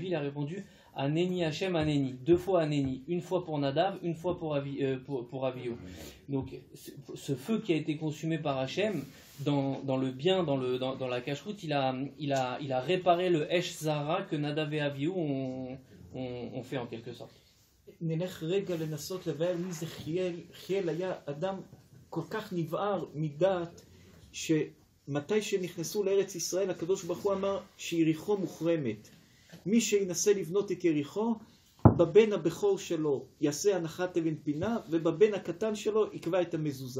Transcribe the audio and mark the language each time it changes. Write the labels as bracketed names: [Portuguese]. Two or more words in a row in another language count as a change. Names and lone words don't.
[French] Il a répondu [Hebrew] ענני השם ענני, [French] 2 fois Aneni, une fois pour Nadav, une fois pour Avihu. Donc ce feu qui a été consumé par Hachem, dans le bien, dans la cacheroute, il a réparé le [Hebrew] אש זרה [French] que Nadav et Avihu ont fait en quelque sorte. [Hebrew] נלך רגע לנסות לבאר מי זה חיאל. חיאל היה אדם כל כך נבער מדעת שמתי שנכנסו לארץ ישראל הקדוש ברוך הוא אמר שיריחו מוחרמת. מי שינסה לבנות את יריחו בבן הבכור שלו יעשה הנחת אבן פינה ובבן הקטן שלו יקבע את המזוזה.